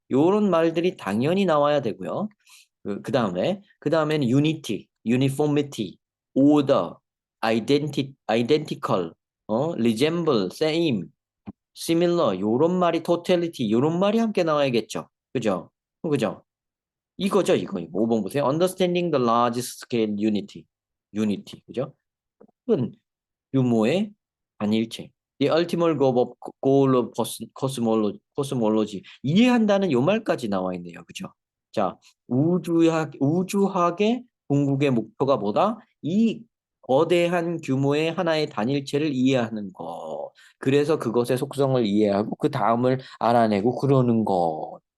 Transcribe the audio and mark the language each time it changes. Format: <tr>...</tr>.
<ko>요런 말들이 당연히 나와야 되고요. 그 다음에는</ko> <en>unity, uniformity, order, identical, resemble, same, similar,</en> <ko>요런 말이 totality, 요런 말이 함께 나와야겠죠. 그죠? 그죠? 이거죠, 이거. 5번 보세요.</ko> <en>Understanding the large scale unity.</en> <ko>unity. 그죠? 큰 규모의 단일체.</ko> <en>The ultimate goal of cosmology.</en> <ko>이해한다는 요 말까지 나와 있네요. 그죠? 자, 우주학의 궁극의 목표가 뭐다? 이 거대한 규모의 하나의 단일체를 이해하는 거. 그래서 그것의 속성을 이해하고 그 다음을 알아내고 그러는 거.</ko>